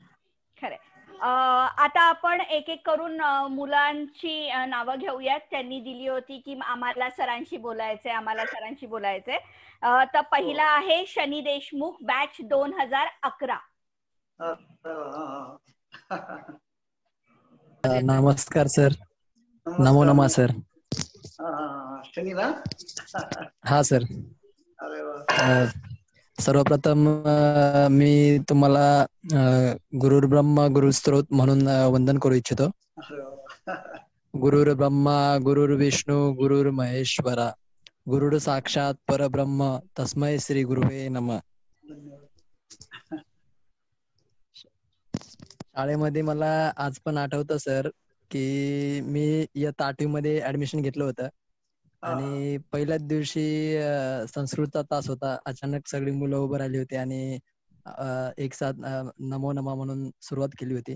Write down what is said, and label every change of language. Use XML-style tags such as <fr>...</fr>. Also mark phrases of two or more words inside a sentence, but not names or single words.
<mr>आता आपण एक एक करून मुलांची नावं घेऊयात. त्यांनी दिली होती की आम्हाला सरांशी बोलायचंय. तर पहिला आहे शनी देशमुख, बॅच 2011. नमस्कार सर.</mr> <sa>नमो नमः सर.</sa> <mr>शनी ना. हा सर. सर्वप्रथम मी तुम्हाला</mr> <sa>गुरुर ब्रह्मा</sa> <mr>गुरुस्त्रोत म्हणून वंदन करू इच्छितो.</mr> <sa>गुरुर ब्रह्मा गुरुर विष्णू गुरुर महेश्वरा गुरुर साक्षात परब्रह्म तस्मै श्री गुरुवे नमः.</sa> <mr>शाळेमध्ये मला आज पण आठवतं सर की मी इयत्ता 8वी मध्ये ऍडमिशन घेतलं होतं, आणि पहिल्याच दिवशी संस्कृतचा तास होता. अचानक सगळी मुलं उभं राहिली होती आणि एक साथ</mr> <sa>नमो नमा</sa> <mr>म्हणून सुरुवात केली होती.</mr>